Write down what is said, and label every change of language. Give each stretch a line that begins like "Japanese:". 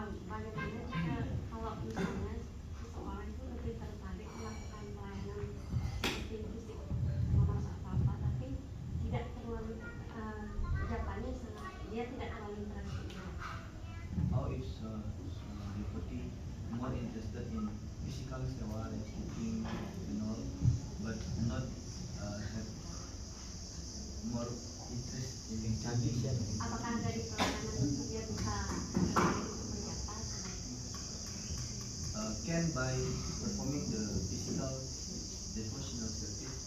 Indonesian: Bagaimana jika kalau misalnya seseorang itu lebih tertarik melakukan pelayanan seperti fisik memasak apa tapi tidak terlalu jawabannya dia tidak terlalu interest.
English: How is devotee more interested in physical sewa like cooking and all, but not have more interest in tradition?
Indonesian: Apakah dari pelayanan itu dia bisa tertarik untuk berjasa?
English: Can by performing the physical devotional service,